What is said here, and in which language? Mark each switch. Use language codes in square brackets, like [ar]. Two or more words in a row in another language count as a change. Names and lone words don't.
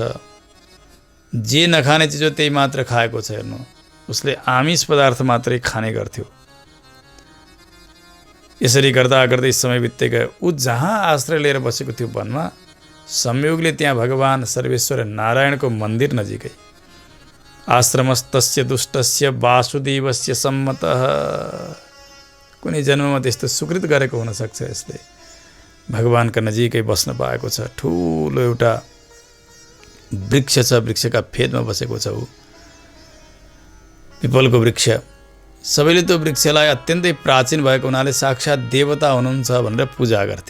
[ne] जे नखाने चिज हो त्यही मात्र खाएको छ। हेर्नु, उसले आमिष पदार्थ मात्रै खाने गर्थ्यो। यसरी गर्दा गर्दै समय बित्दै गयो। ऊ जहाँ आश्रय लिएर बसेको थियो वनमा, संयोगले त्यहाँ भगवान सर्वेश्वर नारायणको मन्दिर नजिकै [sa] आश्रमस्तस्य दुष्टस्य वासुदेवस्य सम्मतः। [ne] कुनै जन्ममा त्यस्तो सुकृत गरेको हुनसक्छ यसले। भगवानका नजिकै बस्न पाएको छ। ठुलो एउटा वृक्ष छ, वृक्षका फेदमा बसेको छ ऊ, पिपलको वृक्ष। सबैले त्यो वृक्षलाई अत्यन्तै प्राचीन भएको हुनाले साक्षात् देवता हुनुहुन्छ भनेर पूजा गर्थे।